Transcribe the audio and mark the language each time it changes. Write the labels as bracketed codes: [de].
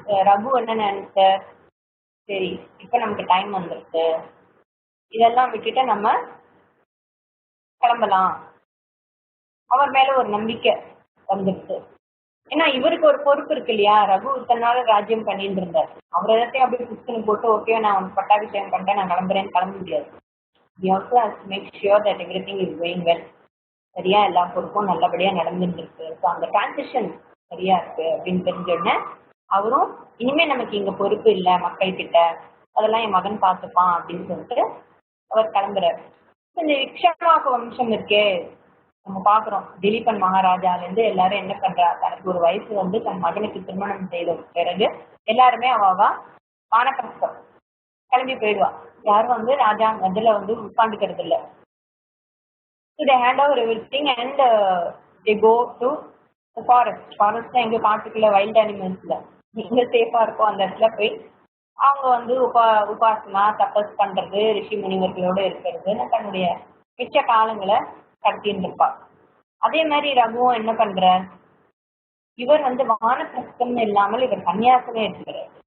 [ta] ரகு என்ன நினைச்சார், சரி இப்ப நமக்கு டைம் வந்துருக்கு, இதெல்லாம் விட்டுட்டு நம்ம கிளம்பலாம். அவர் மேல ஒரு நம்பிக்கை வந்துடுச்சு. ஏன்னா இவருக்கு ஒரு பொறுப்பு இருக்கு இல்லையா. ரகு இத்தனால ராஜ்யம் பண்ணிட்டு இருந்தார். அவர் எல்லாத்தையும் அப்படி புஷ்கனு போட்டு ஓகே நான் அவனுக்கு பட்டாபிஷேகம் பண்ணிட்டேன் நான் கிளம்புறேன்னு கிளம்ப முடியாது. [en] We also have to make sure that everything is going well. [ta] சரியா எல்லா பொறுப்பும் நல்லபடியா நடந்துட்டு இருக்கு. ஸோ அந்த டிரான்சிஷன் சரியா இருக்கு அப்படின்னு தெரிஞ்ச உடனே அவரும் இனிமே நமக்கு இங்க பொறுப்பு இல்லை மக்கள் கிட்ட, அதெல்லாம் என் மகன் பார்த்துப்பான் அப்படின்னு சொல்லிட்டு அவர் கிளம்புறாரு. இந்த இக்ஷவாக்கு வம்சம் இருக்கே நம்ம பாக்குறோம். திலீபன் மகாராஜாலேருந்து எல்லாரும் என்ன பண்றா, தனக்கு ஒரு வயசு தன் மகனுக்கு திருமணம் செய்த பிறகு எல்லாருமே அவாவா வானப்பிரஸ்தம் கிளம்பி போயிடுவா. யாரும் ராஜா அதுல உட்காந்துக்கிறது இல்லை. [en] So they hand over everything and they go to the forest. [ta] ஃபாரஸ்ட்ல எங்க காட்டுக்குள்ள வைல்ட் அனிமல்ஸ்ல எங்க சேஃபா இருக்கோ அந்த இடத்துல போய் அவங்க உபாசனா தபஸ் பண்றது, ரிஷி முனிவர்களோட இருக்கிறதுன்னு தன்னுடைய மிச்ச காலங்களை கடத்தின்னு இருப்பா. அதே மாதிரி ரகுவும் என்ன பண்ற, இவர் வானப்பிரஸ்தம் இல்லாமல் இவர் சன்னியாசமே எடுத்துக்கிறார்.